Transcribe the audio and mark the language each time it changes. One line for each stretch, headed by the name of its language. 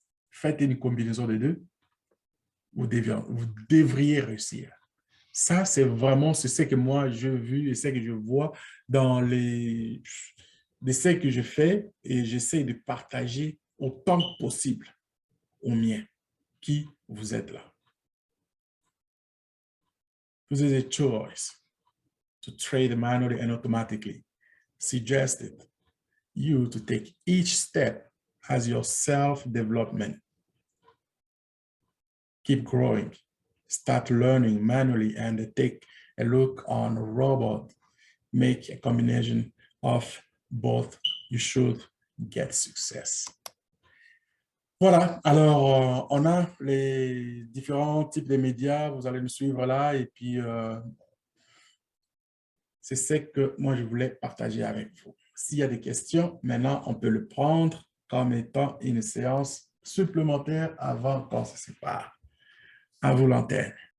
French: Faites une combinaison des deux, vous devriez réussir. Ça, c'est vraiment ce que moi, j'ai vu et ce que je vois dans les essais que je fais et j'essaie de partager autant que possible aux miens qui vous êtes là.
English: This is a choice to trade manually and automatically. Suggested you to take each step as your self-development. Keep growing. Start learning manually and take a look on a robot. Make a combination of both. You should get success.
French: Voilà, alors on a les différents types de médias, vous allez nous suivre là et puis c'est ce que moi je voulais partager avec vous. S'il y a des questions, maintenant on peut le prendre comme étant une séance supplémentaire avant qu'on se sépare. À vous l'antenne.